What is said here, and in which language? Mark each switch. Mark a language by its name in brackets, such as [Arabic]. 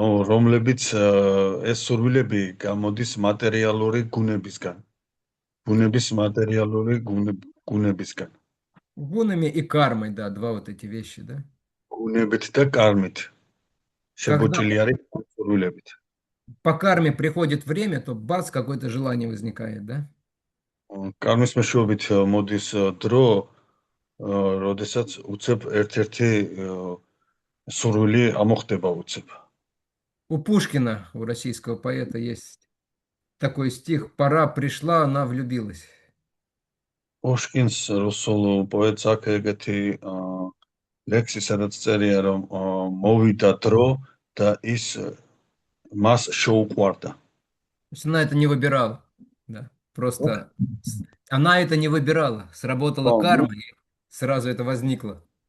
[Georgian] რომლებიც ეს სურვილები გამოდის მატერიალური გუნებისგან. ბუნების მატერიალური გუნებისგან. [Russian] Гунами и кармой, да, два вот эти вещи, да. [Georgian] გუნებით და კარმით შებოჭილი არის სურვილებით. [Russian] По карме приходит время, то бац, какое-то желание возникает, да? [Georgian] კარმის მეშვეობით მოდის დრო, როდესაც უცებ ერთ-ერთი სურვილი ამოხდება უცებ. [Russian] У Пушкина, у российского поэта, есть такой стих: «Пора пришла, она влюбилась». [Georgian] Пушкинს რუსულ პოეტს აქვს ეგეთი ლექსი, სადაც წერია, რომ მოვიდა დრო და ის მას შეუყვარდა. [Russian] То есть она это не выбирала, да, просто она это не выбирала, сработала карма, и сразу это возникло.